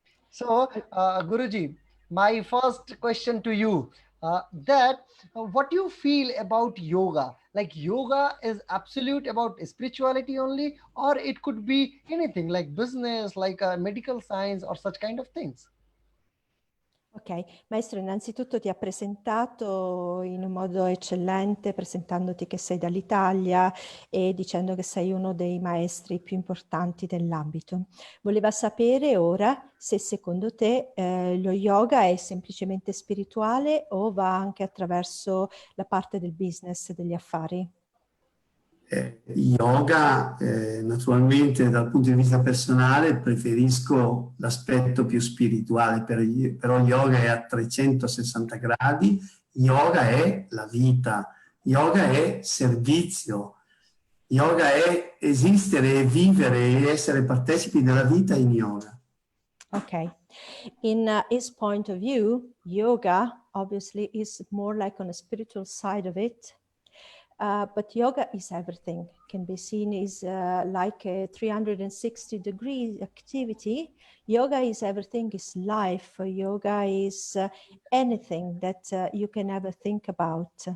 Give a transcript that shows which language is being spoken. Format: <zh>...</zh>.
<en>So, Guruji, my first question to you, that what do you feel about yoga? Like yoga is absolute about spirituality only, or it could be anything like business, like medical science, or such kind of things.</en> <it>Ok, maestro, innanzitutto ti ha presentato in un modo eccellente, presentandoti che sei dall'Italia e dicendo che sei uno dei maestri più importanti dell'ambito. Voleva sapere ora se secondo te lo yoga è semplicemente spirituale o va anche attraverso la parte del business, degli affari? Yoga, naturalmente dal punto di vista personale preferisco l'aspetto più spirituale, però yoga è a 360 gradi, yoga è la vita, yoga è servizio, yoga è esistere e vivere e essere partecipi della vita in yoga.</it> <en>Okay. In his point of view, yoga obviously is more like on a spiritual side of it. But yoga is everything, can be seen as like a 360-degree activity. Yoga is everything, is life. Yoga is anything that you can ever think about.</en>